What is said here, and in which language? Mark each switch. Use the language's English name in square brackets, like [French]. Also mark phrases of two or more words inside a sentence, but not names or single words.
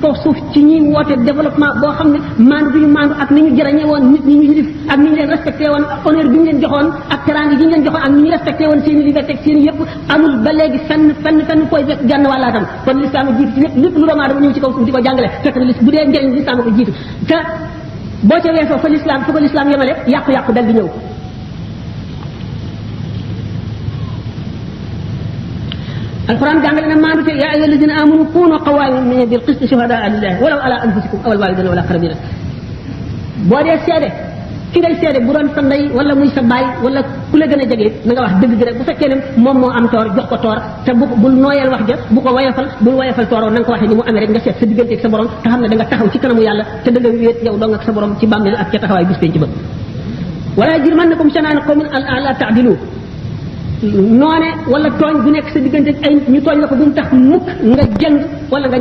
[Wolof] kaw suuf ci ñi woote développement boo xam ne maandu bi ñu maandu ak ni ñu jërañee woon nit ñi ñu yilif ak ni ñu leen respecté woon ak honneur bi ñu leen joxoon ak teraanga yi ñu leen joxoon ak ni ñu respecté woon seen i liberté ak seen i yëpp amul ba léegi fenn koy fekk jànn wàllaatam kon lislaam a jiitu ci lépp lu doomu aadama ñëw ci kaw suuf di ko jàngale fekk na bu dee njëriñ lislaam a ko jiitu te boo ca weesoo fa lislaam yemale yàqu-yàqu dal di ñëw [Arabic] القرآن جعل لنا ما يا أيها الذين آمنوا كونوا قوامين بالقسط شهداء لله ولو على أنفسكم أو الوالدين والأقربين بودي سيادة [Wolof] ki ngay seede bu doon sa ndey wala muy sa baay wala ku la gën a jege na nga wax dëgg gi rek bu fekkee ne moom moo am toor jox ko toor te bul nooyal wax ja bu ko bul woyofal tooroo na nga ko waxee ni mu amee rek nga seet sa diggante ak sa borom te xam ne da nga taxaw ci kanamu yàlla te da nga wéet yow dong ak sa borom ci bàmmeel ak ca taxawaay bis penc ba wala [Arabic] يجرمنكم شنآن قوم ألا تعدلوا [Wolof] noone wala tooñ bu nekk sa diggante ay ñu tooñ la ko bu mu tax mukk nga jëng wala nga